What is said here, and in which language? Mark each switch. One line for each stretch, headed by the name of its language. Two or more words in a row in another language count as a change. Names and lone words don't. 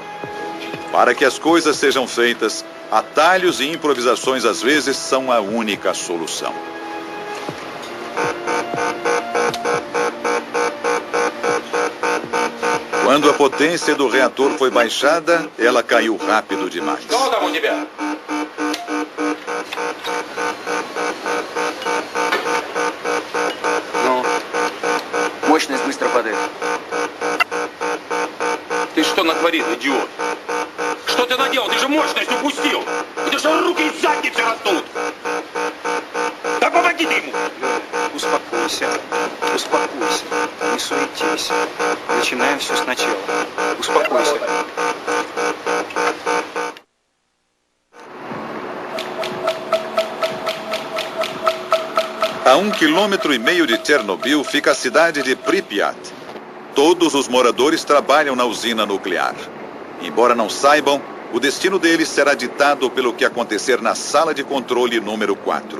Portuguese: Para que as coisas sejam feitas, atalhos e improvisações às vezes são a única solução. Quando a potência do reator foi baixada, ela caiu rápido demais.
Russian: Мощность быстро падает. Ты что натворил, идиот? Что ты наделал? Ты же мощность упустил! У тебя же руки из задницы растут! Да помоги ты ему! Успокойся, успокойся, не суетись. Начинаем все сначала. Успокойся.
Portuguese: A 1,5 km de Chernobyl fica a cidade de Pripyat. Todos os moradores trabalham na usina nuclear. Embora não saibam, o destino deles será ditado pelo que acontecer na sala de controle número 4.